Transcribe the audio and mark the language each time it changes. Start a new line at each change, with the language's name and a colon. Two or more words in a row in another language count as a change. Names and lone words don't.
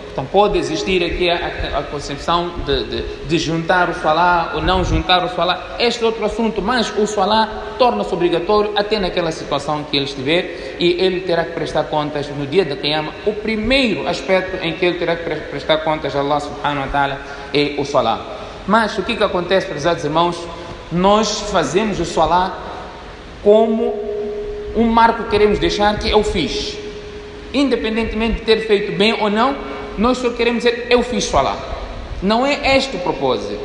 Portuguese: Então pode existir aqui a concepção de juntar o salah ou não juntar o salah. Este é outro assunto, mas o salah torna-se obrigatório até naquela situação que ele estiver, e ele terá que prestar contas no dia da Qiyamah. O primeiro aspecto em que ele terá que prestar contas a Allah
Arabic: سبحانه وتعالى
Portuguese: é o salah. Mas o que acontece, prezados irmãos? Nós fazemos o salah como um marco que queremos deixar, que eu fiz. Independentemente de ter feito bem ou não, nós só queremos dizer, eu fiz salah. Não é este o propósito.